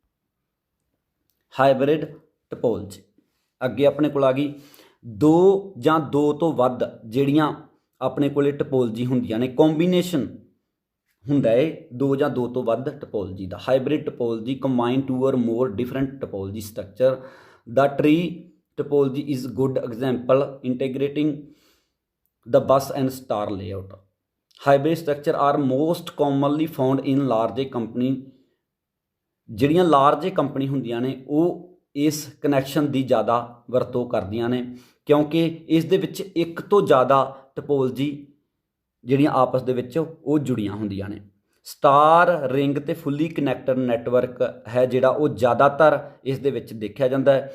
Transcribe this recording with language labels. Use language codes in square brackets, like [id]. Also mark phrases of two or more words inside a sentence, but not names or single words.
[en] hybrid topology [pa] ਅੱਗੇ ਆਪਣੇ ਕੋਲ ਆ ਗਈ। 2 ਜਾਂ 2 ਤੋਂ ਵੱਧ ਜਿਹੜੀਆਂ ਆਪਣੇ ਕੋਲੇ ਟੋਪੋਲੋਜੀ ਹੁੰਦੀਆਂ ਨੇ, ਕੰਬੀਨੇਸ਼ਨ ਹੁੰਦਾ ਹੈ 2 ਜਾਂ 2 ਤੋਂ ਵੱਧ ਟੋਪੋਲੋਜੀ ਦਾ। [en] hybrid topology combine 2 or more different topology structure. the tree topology is good example integrating the bus and star layout. Hybrid structure are most commonly found in large company। [pa] ਜਿਹੜੀਆਂ [en] large company [pa] ਹੁੰਦੀਆਂ ਨੇ ਉਹ ਇਸ ਕਨੈਕਸ਼ਨ ਦੀ ਜ਼ਿਆਦਾ ਵਰਤੋਂ ਕਰਦੀਆਂ ਨੇ, ਕਿਉਂਕਿ ਇਸ ਦੇ ਵਿੱਚ ਇੱਕ ਤੋਂ ਜ਼ਿਆਦਾ ਟੋਪੋਲੋਜੀ ਜਿਹੜੀਆਂ ਆਪਸ ਦੇ ਵਿੱਚ ਉਹ ਜੁੜੀਆਂ ਹੁੰਦੀਆਂ ਨੇ। [en] star ring [pa] ਤੇ [en] fully connected network [pa] ਹੈ ਜਿਹੜਾ ਉਹ ਜ਼ਿਆਦਾਤਰ ਇਸ ਦੇ ਵਿੱਚ ਦੇਖਿਆ ਜਾਂਦਾ ਹੈ।